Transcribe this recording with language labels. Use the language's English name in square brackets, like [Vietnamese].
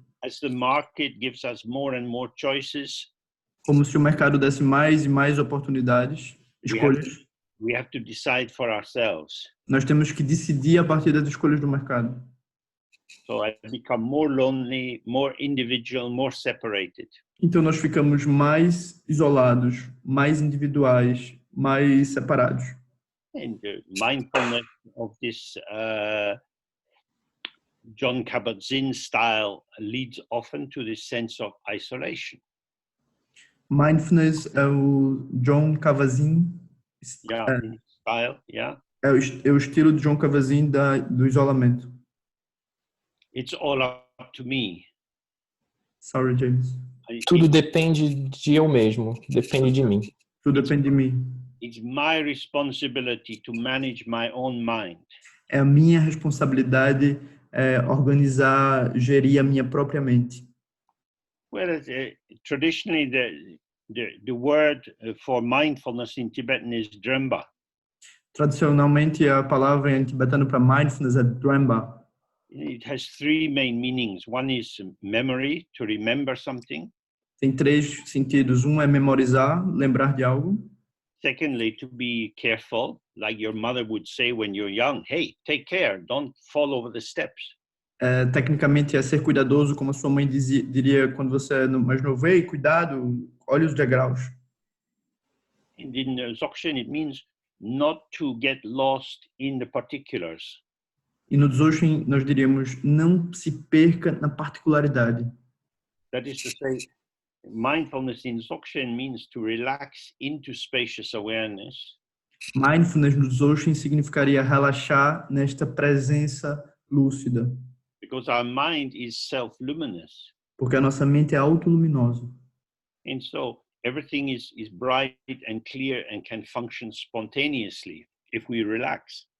[English] As the market gives us more and more choices, [Portuguese] Como se o mercado desse mais e mais oportunidades, escolhas. [English] we have to decide for ourselves. [Portuguese] Nós temos que decidir a partir das escolhas do mercado. [English] So I become more lonely, more individual, more separated. [Portuguese] Então nós ficamos mais isolados, mais individuais, mais separados. [English] And the mindfulness of this John Kabat-Zinn style leads often to this sense of isolation. [Portuguese] Mindfulness é o John Kabat-Zinn. [English] Style, yeah. [Portuguese] É o estilo de John Kabat-Zinn do isolamento. [English] It's all up to me. Sorry, James. [Portuguese] Tudo depende de eu mesmo, depende de mim. Tudo depende de mim. [English] It's my responsibility to manage my own mind. [Portuguese] É a minha responsabilidade organizar, gerir a minha própria mente. [English] Whereas traditionally the word for mindfulness in Tibetan is Dremba. [Portuguese] Tradicionalmente a palavra em tibetano para mindfulness é Dremba. [English] It has three main meanings. One is memory, to remember something. [Portuguese] Tem 3 sentidos. Um é memorizar, lembrar de algo. [English] Secondly, to be careful, like your mother would say when you're young, hey, take care, don't fall over the steps. [Portuguese] Tecnicamente é ser cuidadoso, como a sua mãe diria quando você é mais novo. Ei, cuidado, olha os degraus. [English] And in Dzogchen, it means not to get lost in the particulars. [Portuguese] E no Dzogchen nós diríamos, não se perca na particularidade. [English] That is to say, mindfulness in Dzogchen means to relax into spacious awareness. [Portuguese] Mindfulness no Dzogchen significaria relaxar nesta presença lúcida. [English] Because our mind is self-luminous. [Portuguese] Porque a nossa mente é autoluminosa. [English] And so everything is bright and clear and can function spontaneously if we relax.